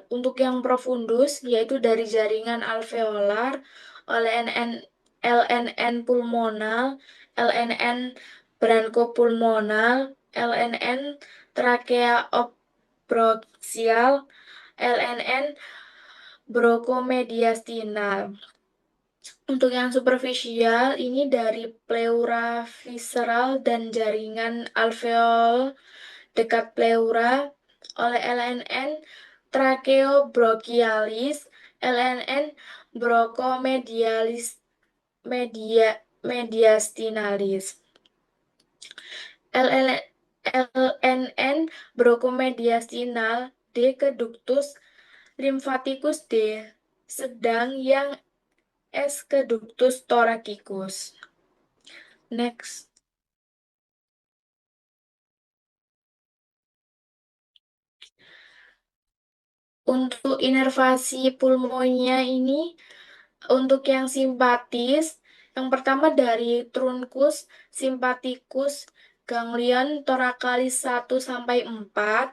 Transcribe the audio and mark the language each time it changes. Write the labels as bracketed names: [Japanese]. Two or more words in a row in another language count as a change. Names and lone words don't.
[Indonesian] Untuk yang profundus yaitu dari jaringan alveolar, LNN pulmonal, LNN bronchopulmonal, LNN tracheobronchial, LNN bronchomediastinal. Untuk yang superficial ini dari pleura visceral dan jaringan alveol dekat pleura oleh LNN tracheobronchialis, LNN bronchomedialis mediastinalis. LNN bronchomediastinal D ke ductus lymphaticus D, sedang yang S ke ductus thoracicus. Next. Untuk inervasi pulmonya ini, untuk yang simpatis, yang pertama dari trunkus simpaticus ganglion thoracalis 1 sampai 4.